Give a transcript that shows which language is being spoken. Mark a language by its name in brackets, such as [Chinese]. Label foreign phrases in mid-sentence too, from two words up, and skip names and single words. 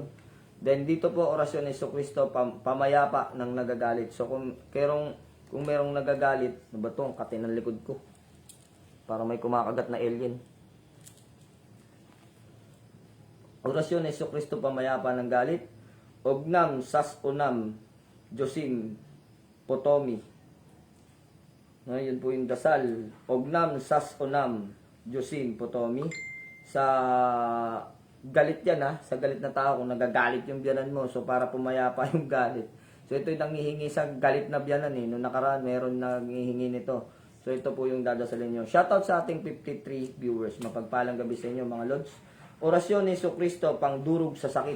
[Filipino] Then dito po orasyon ni Jesucristo pamayapa ng nagagalit. So kung merong nagagalit, ano ba ito? Ang kati ng likod ko. Para may kumakagat na alien. Orasyon ni Jesucristo pamayapa ng galit. Ognam sas unam Josim Potomi. No, yun po yung dasal. Ognam sas unam Josim Potomi. Sa galit yan sa galit na tao, kung nagagalit yung biyanan mo, so para pumayapa yung galit. So ito yung nangihingi sa galit na biyanan Noong nakaraan, meron nangihingi nito. So ito po yung dadasalin nyo. Shoutout sa ating 53 viewers. Mapagpalang gabi sa inyo mga lods. Orasyon ni Jesucristo pang durog sa sakit.